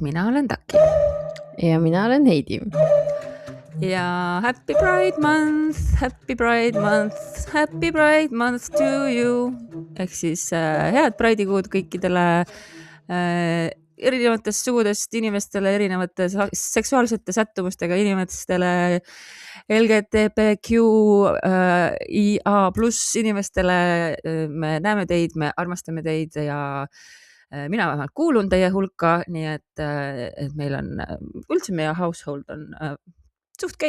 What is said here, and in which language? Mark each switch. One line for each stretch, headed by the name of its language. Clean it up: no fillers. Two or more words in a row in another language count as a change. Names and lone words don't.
Estonian: Mina olen Taki. Ja mina olen Heidi.
English: Ja happy Pride month, happy Pride month, happy Pride month to you.
Estonian: Ehk siis head Pride'ikuud kõikidele erinevatest sugudest inimestele, erinevate seksuaalsete sättumustega inimestele, LGTBQ, IA pluss inimestele. Me näeme teid, me armastame teid ja mina vähemalt kuulun teie hulka, nii et meil on, üldse meie household on suht gei.